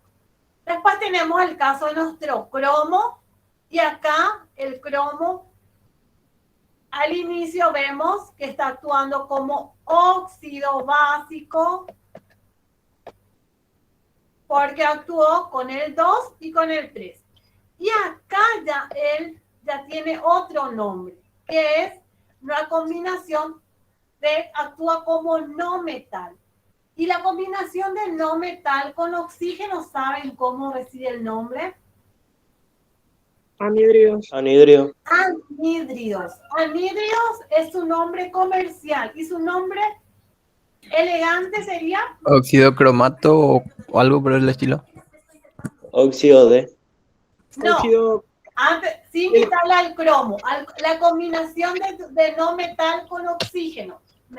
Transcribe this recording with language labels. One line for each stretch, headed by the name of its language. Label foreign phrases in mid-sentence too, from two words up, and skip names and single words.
Spanish: Después tenemos el caso de nuestro cromo, y acá el cromo, al inicio vemos que está actuando como óxido básico, porque actuó con el 2 y con el 3. Y acá ya él ya tiene otro nombre, que es una combinación de actúa como no metal. Y la combinación de no metal con oxígeno, ¿saben cómo recibe el nombre? Anhídridos. Anhidrio. Anhídridos. Anhídridos es su nombre comercial y su nombre elegante sería Óxido cromato o algo por el estilo. Óxido de. no. Óxido. Antes, sin quitarle al cromo, la combinación de no metal con oxígeno.